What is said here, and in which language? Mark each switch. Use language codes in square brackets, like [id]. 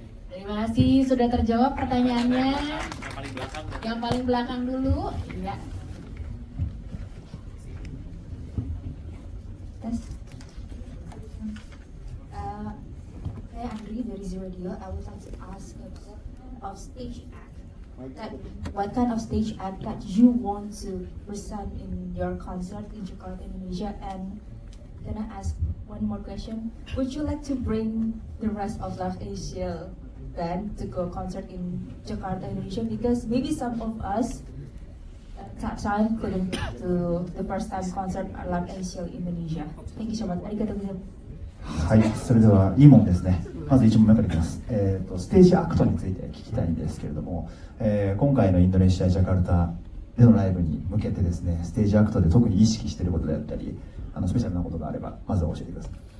[id] Terima kasih sudah terjawab pertanyaannya. Yang paling belakang dulu, ya. Tes. Saya Andri dari Zero Radio. [en] I would like to ask of stage act. What kind of stage act that you want to present in your concert in Jakarta, Indonesia? And can I ask one more question? Would you like to bring the rest of Love Asia band to go concert in Jakarta, Indonesia? Because maybe some of us that time couldn't to the first time concert at Love Asia Indonesia. Thank you so much. [ja] ありがとうございます。はい、それではいいもんですね。まず1問目からいきます。ステージアクトについて聞きたいんですけれども、今回のインドネシア・ジャカルタでのライブに向けてですね、ステージアクトで特に意識していることであったり、スペシャルなことがあればまずは教えてください。